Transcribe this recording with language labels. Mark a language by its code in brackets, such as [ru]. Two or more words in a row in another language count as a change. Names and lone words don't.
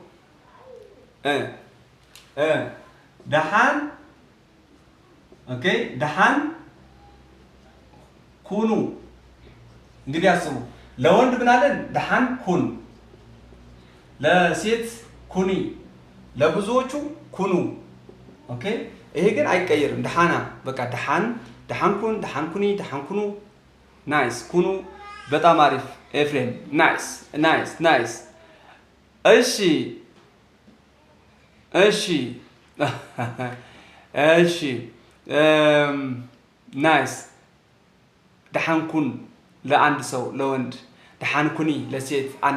[am] ደሃን ኦኬ ደሃን ኩኑ እንግዲህ አስቡ ለወንድ ብናለን ደሃን ኩን ለሴት ኩኒ ለብዙዎቹ ኩኑ ኦኬ ይሄ ግን አይቀየርም ደሃና በቃ ደሃን ኩን ደሃን ኩኒ ደሃን ኩኑ ናይስ ኩኑ በጣም አሪፍ ኤፍሬም ናይስ እሺ ናይስ ደሃን ኩን ለአንድ ሰው ለወንድ ደሃን ኩኒ ለሴት አንድ